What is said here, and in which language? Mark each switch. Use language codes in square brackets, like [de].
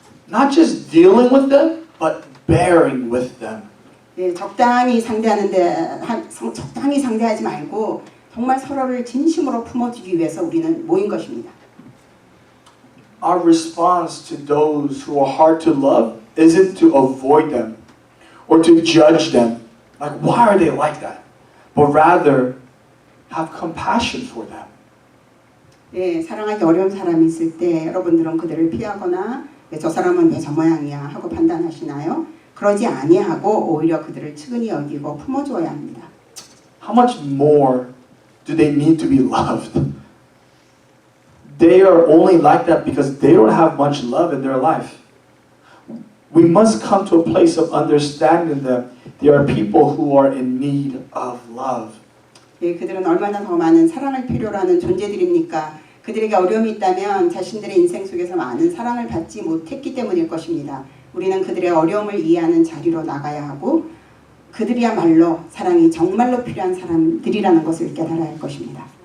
[en] Not just dealing with them, but bearing with them. [ko] 예, 적당히 상대하지 말고 정말 서로를 진심으로 품어주기 위해서 우리는 모인 것입니다. [en] Our response to those who are hard to love isn't to avoid them or to judge them. Like, why are they like that? But rather, have compassion for them. [ko] 예, 사랑하기 어려운 사람이 있을 때 여러분들은 그들을 피하거나 저 사람은 왜 저 모양이야 하고 판단하시나요? 그러지 아니하고 오히려 그들을 측은히 여기고 품어줘야 합니다. [en] How much more do they need to be loved? They are only like that because they don't have much love in their life. We must come to a place of understanding that there are people who are in need of love. [ko] 예, 그들은 얼마나 더 많은 사랑을 필요로 하는 존재들입니까? 그들에게 어려움이 있다면 자신들의 인생 속에서 많은 사랑을 받지 못했기 때문일 것입니다. 우리는 그들의 어려움을 이해하는 자리로 나가야 하고 그들이야말로 사랑이 정말로 필요한 사람들이라는 것을 깨달아야 할 것입니다.